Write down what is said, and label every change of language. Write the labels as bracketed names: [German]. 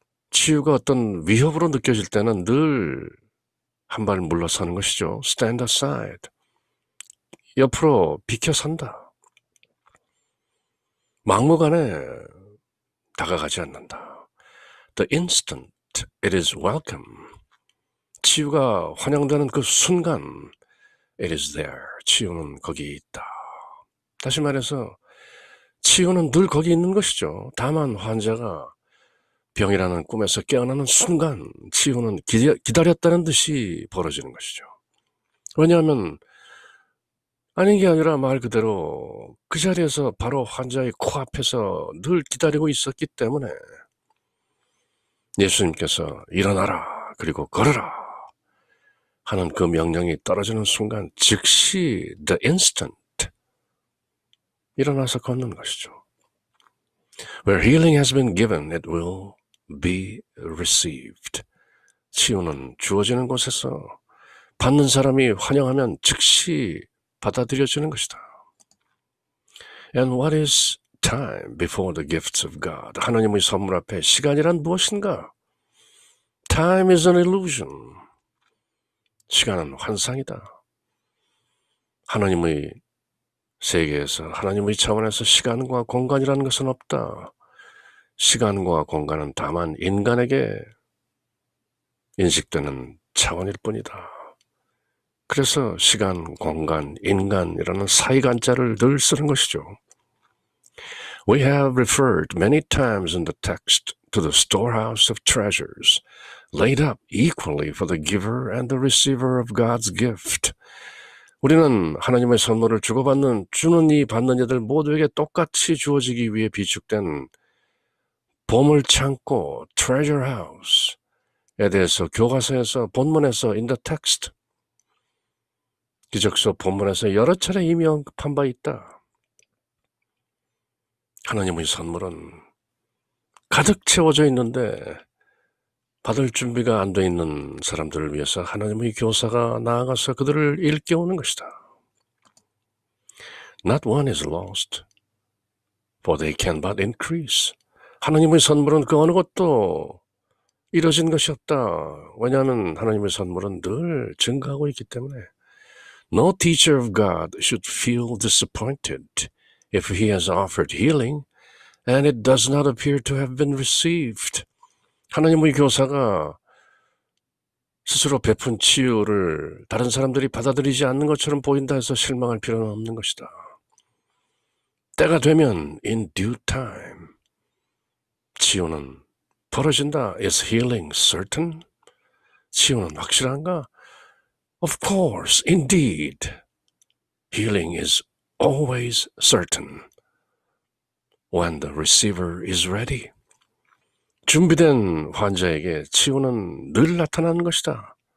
[Korean] 치유가 어떤 위협으로 느껴질 때는 늘 한 발 물러서는 것이죠. [English] Stand aside. [Korean] 옆으로 비켜선다. 막무가내 다가가지 않는다. [English] The instant it is welcome. [Korean] 치유가 환영되는 그 순간 [English] it is there. [Korean] 치유는 거기 있다. 다시 말해서 치유는 늘 거기 있는 것이죠. 다만 환자가 병이라는 꿈에서 깨어나는 순간 치유는 기다렸다는 듯이 벌어지는 것이죠. 왜냐하면 아닌 게 아니라 말 그대로 그 자리에서 바로 환자의 코앞에서 늘 기다리고 있었기 때문에 예수님께서 일어나라 그리고 걸어라 하는 그 명령이 떨어지는 순간 즉시 [English] the instant [Korean] 일어나서 걷는 것이죠. [English] Where healing has been given, it will be received. [Korean] 치유는 주어지는 곳에서 받는 사람이 환영하면 즉시 받아들여지는 것이다. [English] And what is time before the gifts of God? [Korean] 하나님의 선물 앞에 시간이란 무엇인가? [English] Time is an illusion. [Korean] 시간은 환상이다. 하나님의 세계에서, 하나님의 차원에서 시간과 공간이라는 것은 없다. 시간과 공간은 다만 인간에게 인식되는 차원일 뿐이다. 그래서 시간, 공간, 인간이라는 사이간자를 늘 쓰는 것이죠. [English] We have referred many times in the text to the storehouse of treasures, laid up equally for the giver and the receiver of God's gift. [Korean] 우리는 하나님의 선물을 주는 이 받는 이들 모두에게 똑같이 주어지기 위해 비축된 보물창고, [English] treasure house [Korean] 에 대해서 교과서에서, 본문에서, [English] in the text, [Korean] 기적서 본문에서 여러 차례 이미 언급한 바 있다. 하나님의 선물은 가득 채워져 있는데 받을 준비가 안 돼 있는 사람들을 위해서 하나님의 교사가 나아가서 그들을 일깨우는 것이다. Not one is lost, for they can but increase. 하나님의 선물은 그 어느 것도 이뤄진 것이 없다. 왜냐하면 하나님의 선물은 늘 증가하고 있기 때문에. [English] No teacher of God should feel disappointed if he has offered healing and it does not appear to have been received. [Korean] 하나님의 교사가 스스로 베푼 치유를 다른 사람들이 받아들이지 않는 것처럼 보인다 해서 실망할 필요는 없는 것이다. 때가 되면 [English] in due time [Korean] 치유는 벌어진다. [English] Is healing certain? [Korean] 치유는 확실한가? [English] Of course, indeed. Healing is always certain when the receiver is ready. [Korean] 준비된 환자에게 치유는 늘 나타나는 것이다.